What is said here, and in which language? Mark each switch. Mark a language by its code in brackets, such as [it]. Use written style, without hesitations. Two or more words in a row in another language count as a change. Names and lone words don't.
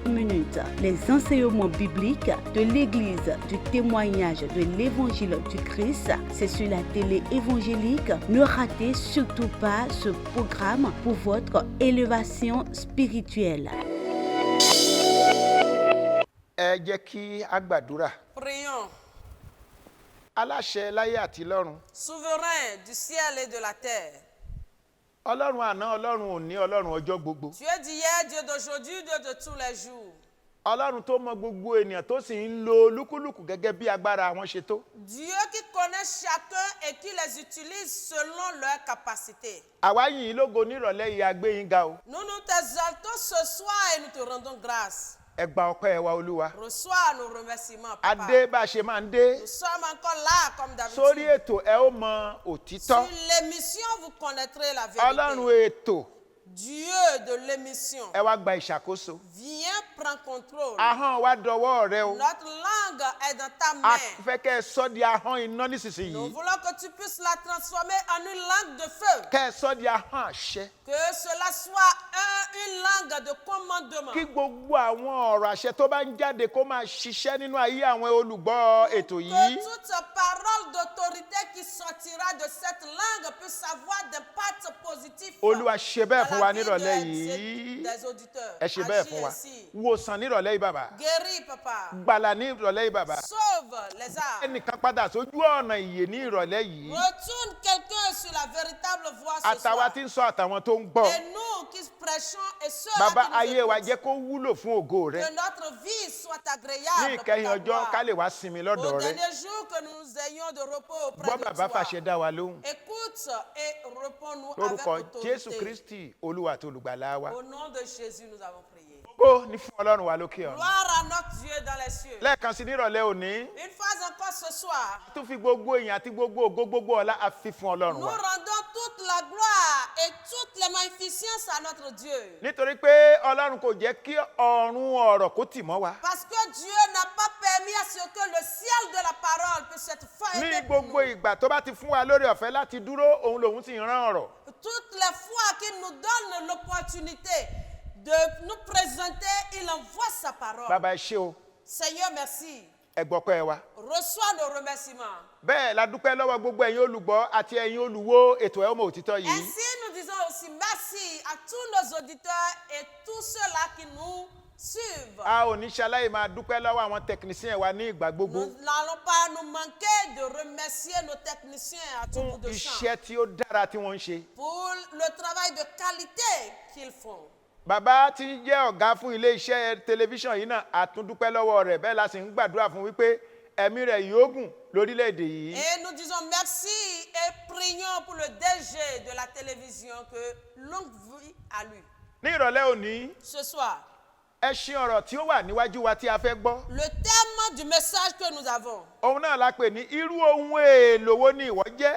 [fr] Les enseignements bibliques de l'Église du témoignage de l'Évangile du Christ, c'est sur la télé évangélique. Ne ratez surtout pas ce programme pour votre élévation spirituelle. Prions. [yo] Aláṣẹ láyé àti lọ́run. [fr] Souverain du ciel et de la terre. [yo] Ọlọ́run àná, Ọlọ́run òní, Ọlọ́run ọjọ́ gbogbo. [fr] Dieu d'hier, Dieu d'aujourd'hui, Dieu de tous les jours. [yo] Ọlọ́run tó mọ gbogbo ènìyàn tó sì ń lo lúkúlùkù gẹ́gẹ́ bí agbára wọn ṣe tó. [fr] Dieu qui connaît chacun et qui les utilise selon leur capacité. [yo] Àwa yìn ín lógo nírọ̀lẹ́ yìí, a gbé yín ga o. [fr] Nous nous t'exaltons ce soir et nous te rendons grâce. [yo] Ẹ gba ọpẹ́ wa Olúwa. [fr] Reçois nos remerciements, Papa. [yo] Adé bá a ṣe máa ń dé. [fr] Nous sommes encore là comme d'habitude. [yo] Sórí ètò ẹ ó mọ òtítọ́. [fr] Sur l'émission, vous connaîtrez la vérité. [yo] Ọlọ́run ètò. [fr] Dieu de l'émission. [yo] Ẹ wá gba ìṣàkóso. [fr] Viens prendre contrôle. [yo] Ahọ́n wa dọwọ́ rẹ o. [fr] Notre langue est dans ta [yo] A [fr] main. [yo] fẹ́ kẹ́ ẹ sọ di ahọ́n iná [fr] Nous [yo] nísinsìnyí. [fr] voulons que tu puisses la transformer en une langue de feu. [yo] Kẹ́ ẹ sọ di ahọ́n àṣẹ. [fr] Que cela soit une langue de commandement. [yo] Kí gbogbo àwọn ọ̀rọ̀ àṣẹ tó bá ń jáde kó máa ṣiṣẹ́ nínú ayé àwọn olùgbọ́ ètò yìí. [fr] Que toute parole d'autorité qui sortira de cette langue puisse avoir d'impact positif. [yo] Olúwa ṣe bẹ́ẹ̀ fún wa [fr] dans la vie [yo] nírọ̀lẹ́ yìí. [fr] des auditeurs. [yo] Ẹ ṣe bẹ́ẹ̀ fún wa. Wòsàn nírọ̀lẹ́ yìí bàbá. [fr] Guéris, Papa. [yo] Gbàlà nírọ̀lẹ́ yìí bàbá. [fr] Sauve les âmes. [yo] Ẹnìkan padà sójú ọ̀nà ìyè ní ìrọ̀lẹ́ yìí. [fr] Retourne quelqu'un sur la véritable voie ce [yo] Àtàwa [fr] soir. [yo] tí ń sọ àtàwọn tó ń gbọ́. [fr] Et nous qui prêchons et ceux [yo] Bàbá [fr] qui nous [yo] ayé wa [fr] écoutent, [yo] jẹ́ kó wúlò fún ògo rẹ. [fr] que notre vie soit [yo] Ní [fr] agréable pour [yo] ìkẹyìn [fr] ta [yo] ọjọ́ [fr] gloire. [yo] ká lè wá sinmi lọ́dọ̀ [fr] Au [yo] rẹ. [fr] dernier jour que nous ayons de repos auprès [yo] Gbọ́ [fr] de [yo] bàbá [fr] toi. [yo] fàṣẹ dá wa lóhùn. [fr] Écoute et réponds-nous avec [yo] Lórúkọ [fr] autorité. [yo] Jésù Kristi Olúwa àti olùgbàlà wa. [fr] Au nom de Jésus, nous avons prié. [yo] Ògo ni fún Ọlọ́run wa lókè ọ̀run. [fr] Gloire à notre Dieu dans les cieux. [yo] Lẹ́ẹ̀kan sí nírọ̀lẹ́ òní. [fr] Une fois encore ce soir, [yo] A tún fi gbogbo èèyàn àti gbogbo ògo gbogbo ọlá a fi fún Ọlọ́run [fr] nous [yo] wa. [fr] rendons toute la gloire et toutes les magnificences à notre Dieu. [yo] Nítorí pé Ọlọ́run kò jẹ́ kí ọ̀run ọ̀rọ̀ kó tì mọ́ wa. [fr] Parce que Dieu n'a pas permis à ce que le ciel de la parole puisse être [yo] Ní [fr] fermé pour [yo] gbogbo [fr] nous. [yo] ìgbà tó bá ti fún wa lórí ọ̀fẹ́ láti dúró, òun lòun sì ń rán ọ̀rọ̀. [fr] Toutes les fois qu'il nous donne l'opportunité de nous présenter, il envoie sa parole. [yo] Bàbá ẹ ṣé o, [fr] Seigneur, merci. [yo] ẹ gbọ́pẹ́ wa. [fr] Reçois nos remerciements. [yo] Bẹ́ẹ̀ la dúpẹ́ lọ́wọ́ gbogbo ẹ̀yin olùgbọ́ àti ẹ̀yin olùwò ètò Ẹ Ó Mọ Òtítọ́ yìí. [fr] Ainsi, nous disons aussi merci à tous nos auditeurs et tous ceux-là qui nous suivent. [yo] A ò ní ṣaláì máa dúpẹ́ lọ́wọ́ àwọn techniciens wa ní ìgbà gbogbo. [fr] Nous n'allons pas nous manquer de remercier nos techniciens à tout bout [yo] Fún [fr] de champ [yo] iṣẹ́ tí ó dára tí wọ́n ń ṣe. [fr] pour le travail de qualité qu'ils font. [yo] Bàbá tí ń jẹ́ ọ̀gá fún ilé iṣẹ́ tẹlifíṣàn yìí náà a tún dúpẹ́ lọ́wọ́ rẹ̀, bẹ́ẹ̀ la sì ń gbàdúrà fún wípé ẹ̀mí rẹ̀ yóò gùn lórílẹ̀‐èdè yìí. [fr] Et nous disons merci et prions pour le DG de la télévision que longue vie à lui. [yo] Ní ìrọ̀lẹ́ òní, [fr] Ce soir, [yo] ẹṣin ọ̀rọ̀ tí ó wà níwájú wa tí a fẹ́ gbọ́. [fr] le thème du message que nous avons, [yo] Òun náà la pè ní irú ohun èèlò wo ni ìwọ jẹ́